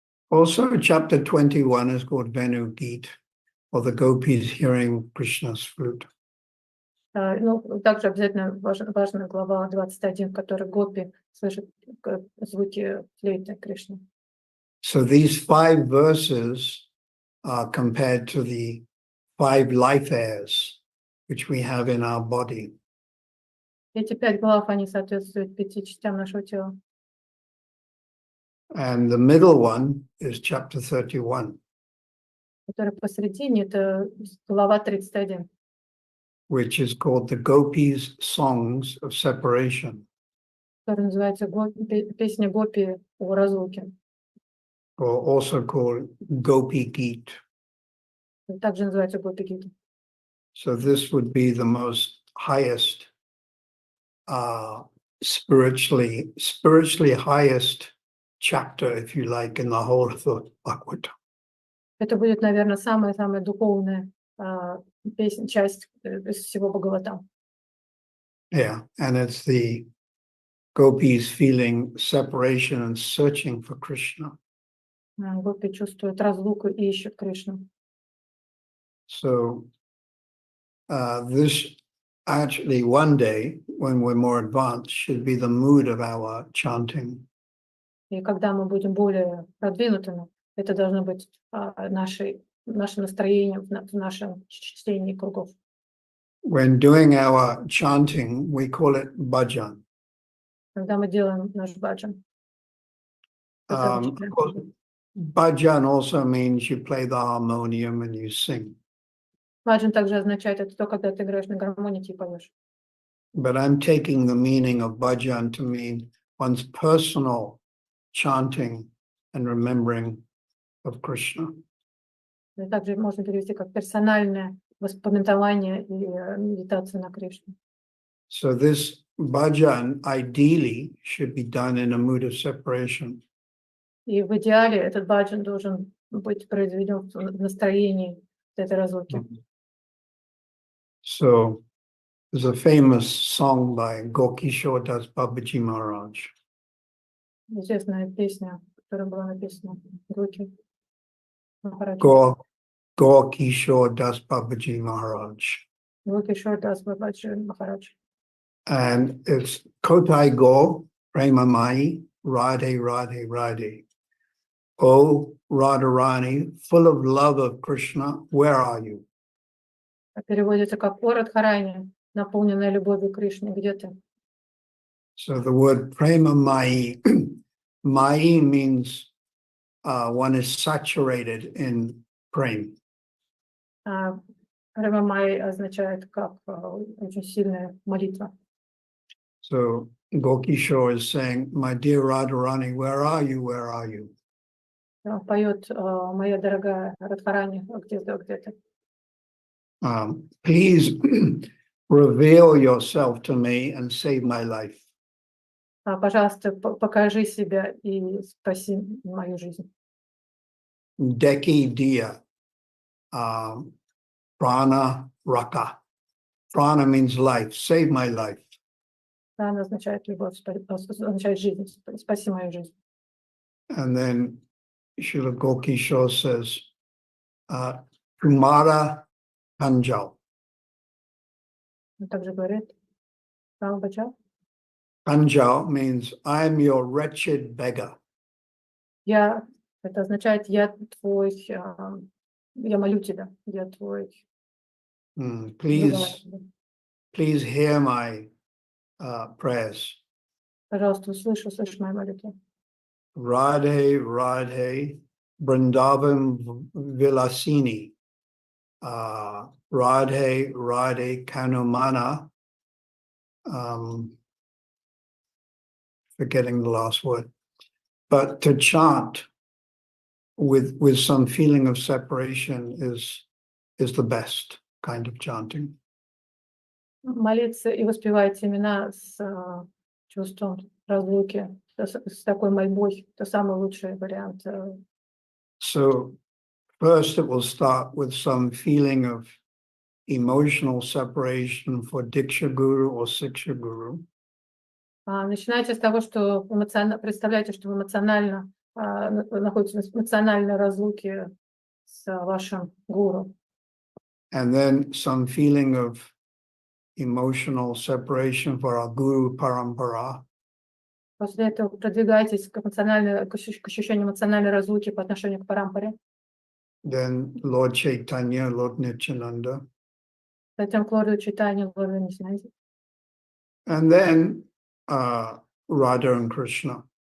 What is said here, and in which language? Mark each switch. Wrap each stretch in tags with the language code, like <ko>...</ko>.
<en>Also, chapter 21 is called Venu Geet, or the gopis hearing Krishna's flute.</en> <ru>Ну, также обязательно важна глава 21, в которой гопи слышат звуки флейты Кришны.</ru> <en>So these 5 verses are compared to the 5 life airs which we have in our body.</en> <ru>Эти 5 глав, они соответствуют 5 частям нашего тела.</ru> <en>And the middle one is chapter 31,</en> <ru>Который посередине, это глава 31,</ru> <en>which is called the Gopis' Songs of Separation,</en> <ru>которая называется «Песня Гопи о разлуке».</ru> <en>or also called Gopi Geet.</en> <ru>Также называется Гопи Гита.</ru> <en>So this would be the most highest, spiritually highest chapter, if you like, in the whole of the Bhagavad.</en> <ru>Это будет, наверное, самая духовная часть из всего Бхагавата.</ru> <en>Yeah, and it's the gopis feeling separation and searching for Krishna.</en> <ru>Гопи чувствуют разлуку и ищут Кришну.</ru> <en>So this actually one day, when we're more advanced, should be the mood of our chanting.</en> <ru>И когда мы будем более продвинутыми, это должно быть наше настроение в нашем чтении кругов.</ru> <en>When doing our chanting, we call it bhajan.</en> <ru>Когда мы делаем наш баджан.</ru> <en>Of course, bhajan also means you play the harmonium and you sing.</en> <ru>Баджан также означает это то, когда ты играешь на гармонике и поешь.</ru> <en>But I'm taking the meaning of bhajan to mean one's personal chanting and remembering of Krishna.</en> <ru>И также можно перевести как персональное воспоминание и медитация на Кришну.</ru> <en>So this bhajan ideally should be done in a mood of separation.</en> <ru>И в идеале этот баджан должен быть произведен в настроении этой разлуки.</ru> <en>So there's a famous song by Gokishore Das Babaji Maharaj.</en> <ru>Известная песня, которая была написана Гоки Махарадж.</ru> <en>Gokishore Das Babaji Maharaj.</en> <ru>Гокишор Дас Бабаджи Махарадж.</ru> <en>And it's</en> <bn>Kotai Go, Prema Mai, Radhe, Radhe, Radhe.</bn> <en>Oh, Radharani, full of love of Krishna, where are you?</en> <ru>Переводится как «О Радхарани, наполненная любовью Кришны, где ты?»</ru> <en>So the word Prema Mai, Mai means one is saturated in prema.</en> <ru>Према Май означает как очень сильная молитва.</ru> <en>So Gokishore is saying, my dear Radharani, where are you? Where are you?</en> <ru>Он поет «Моя дорогая Радхарани, где ты?»</ru> <en>Please reveal yourself to me and save my life.</en> <ru>Пожалуйста, покажи себя и спаси мою жизнь.</ru> <bn>Deki dia, prana raka.</bn> <en>Prana means life. Save my life.</en> <ru>Она означает любовь, означает жизнь, спаси мою жизнь.</ru> <en>And then Srila Gokishore says, Kumara Kanjal.</en> <ru>Он также говорит, Рамбаджа,</ru> <en>Kanjal means, I am your wretched beggar.</en> <ru>это означает, я твой, я молю тебя, я твой.</ru> <en>Please hear my prayers.</en> <ru>Пожалуйста, услышь мои молитвы.</ru> <bn>Radhe, Radhe, Vrindavan Vilasini. Radhe, Radhe, Kanumana.</bn> <en>Forgetting the last word. But to chant with some feeling of separation is the best kind of chanting.</en> <ru>Молиться и воспевать имена с чувством разлуки, с такой мольбой, это самый лучший вариант.</ru> <en>So first it will start with some feeling of emotional separation for Diksha Guru or Siksha Guru.</en> <ru>Начинайте с того, что представляете, что вы эмоционально находитесь в эмоциональной разлуке с вашим гуру.</ru> <en>And then some feeling of emotional separation for our Guru Parampara.</en> <ru>После этого продвигайтесь к ощущению эмоциональной разлуки по отношению к парампаре.</ru> <en>Then Lord Chaitanya, Lord Nityananda.</en> <ru>Затем к Лорду Чайтанье, Лорду Нитьянанде.</ru> <en>And then Radha and Krishna.</en>